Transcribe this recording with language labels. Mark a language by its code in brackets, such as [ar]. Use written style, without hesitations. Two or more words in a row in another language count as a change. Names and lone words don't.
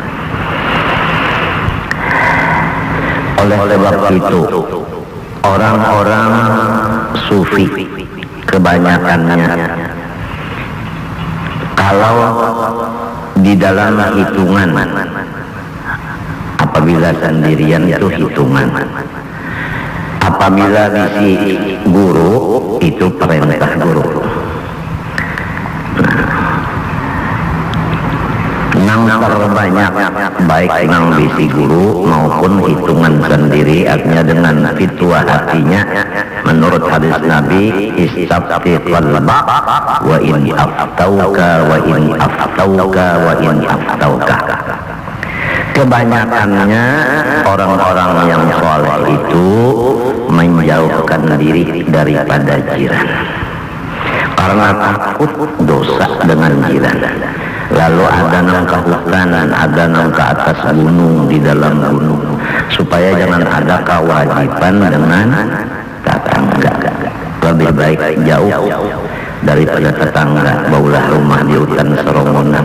[bjn] Oleh sebab itu orang-orang sufi kebanyakannya kalau di dalam hitungan, apabila sendirian itu hitungan, apabila bisi guru itu perintah guru. Nang terbanyak baik nang bisi guru maupun hitungan sendiri, artinya dengan fitwa hatinya menurut hadis Nabi, [ar] استفت قلبك وإن أفتوك وإن أفتوك وإن أفتوك. [bjn] Kebanyakannya orang-orang yang soleh itu menjauhkan diri daripada jiran karena takut dosa dengan jiran. Lalu ada nang ke hutan, ada nang ke atas gunung, di dalam gunung, supaya jangan ada kewajiban dengan tetangga. Lebih baik jauh daripada tetangga, baulah rumah di hutan seromongan.